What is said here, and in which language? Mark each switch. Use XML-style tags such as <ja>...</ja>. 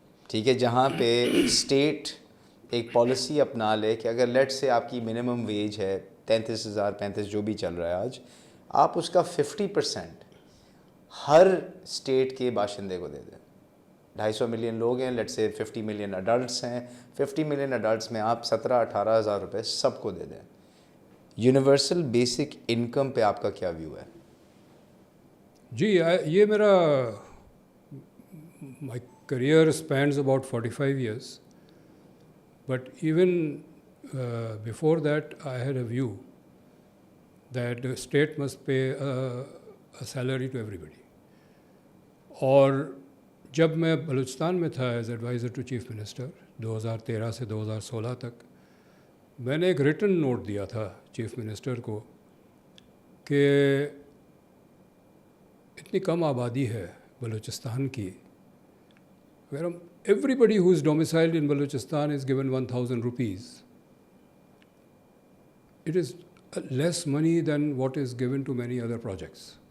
<ur>ٹھیک ہے, جہاں پہ اسٹیٹ ایک پالیسی اپنا لے کہ اگر لیٹ سے آپ کی منیمم ویج ہے 33,035 جو بھی چل رہا ہے آج, آپ اس کا 50% ہر اسٹیٹ کے باشندے کو دے دیں. 250 ملین لوگ ہیں, لیٹ سے 50 ملین اڈلٹس ہیں, 50 ملین اڈلٹس میں آپ 17-18 ہزار روپے سب کو دے دیں. یونیورسل بیسک انکم پہ آپ کا کیا ویو ہے؟ جی, یہ میرا</ur> <en>My career spans about 45 years, but even before that I had a view that the state must pay a salary to everybody.</en> <ur>اور جب میں بلوچستان میں تھا</ur> <en>as adviser to chief minister</en> <ur>2013 سے 2016 تک, میں نے ایک ریٹن نوٹ دیا تھا چیف منسٹر کو کہ اتنی کم آبادی ہے بلوچستان کی, اگر ہم</ur> <en>everybody who is domiciled in Balochistan is given 1,000 rupees, it is less money than what is given to many other projects.</en>